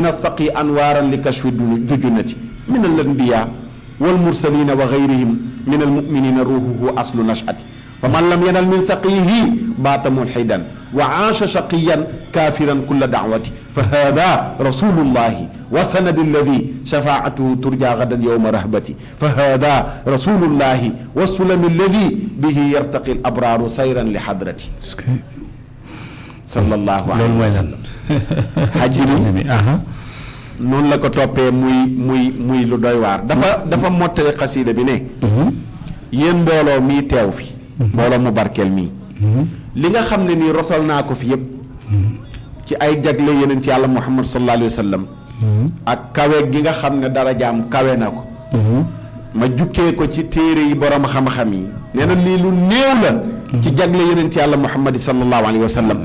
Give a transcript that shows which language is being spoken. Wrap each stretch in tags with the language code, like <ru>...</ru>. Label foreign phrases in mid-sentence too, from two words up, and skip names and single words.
<ar>السقي أنوارا لكشف الدجنة من الأنبياء والمرسلين وغيرهم من المؤمنين، روحه أصل نشأته، فمن لم ينل من سقيه بات ملحدا وعاش شقيا كافرا كل دعوته، فهذا رسول الله وسند الذي شفاعته ترجى غدا يوم رهبتي، فهذا رسول الله والسلم الذي به يرتقي الأبرار سيرا لحضرتي صلى الله عليه وسلم.</ar> <wo>noonu la ko toppee muy lu doy waar. dafa mottali xasiida bi ne yéen mbooloo mii teew fi, mbooloo mu barkeel mii, li nga xam ne nii rotal naa ko fi yépp ci ay jagle yeneen ci yàlla Muhammad</wo> <ar>صلى الله عليه وسلم</ar> <wo>ak kawe gi nga xam ne darajaam kawe na ko, ma jukkee ko ci téere yi borom xam-xam yi, nee na lii lu néew la ci jagle yeneen ci yàlla Muhammad</wo> <ar>صلى الله عليه وسلم.</ar>